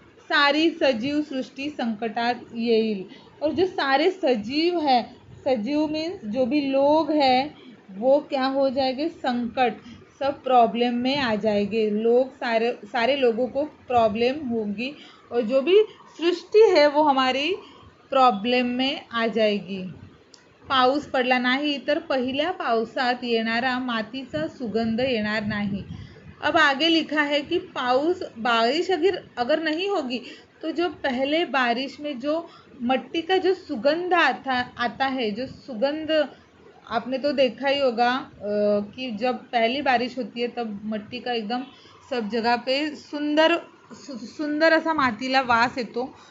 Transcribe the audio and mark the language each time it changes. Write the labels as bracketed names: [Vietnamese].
[Marathi] सारी सजीव सृष्टि संकटात येईल. [Hindi] और जो सारे सजीव है, सजीव मीन्स जो भी लोग हैं वो क्या हो जाएंगे, संकट, सब प्रॉब्लम में आ जाएंगे. लोग सारे लोगों को प्रॉब्लम होगी और जो भी सृष्टि है वो हमारी प्रॉब्लम में आ जाएगी. [Marathi] पाऊस पडला नाही तर पहिल्या पावसात येणारा मातीचा सुगंध येणार नाही. [Hindi] अब आगे लिखा है कि बारिश अगर नहीं होगी तो जो पहले बारिश में जो मट्टी का जो सुगंध आता है, जो सुगंध आपने तो देखा ही होगा कि जब पहली बारिश होती है तब मट्टी का एकदम सब जगह पे [Marathi] सुंदर असा मातीला वास येतो.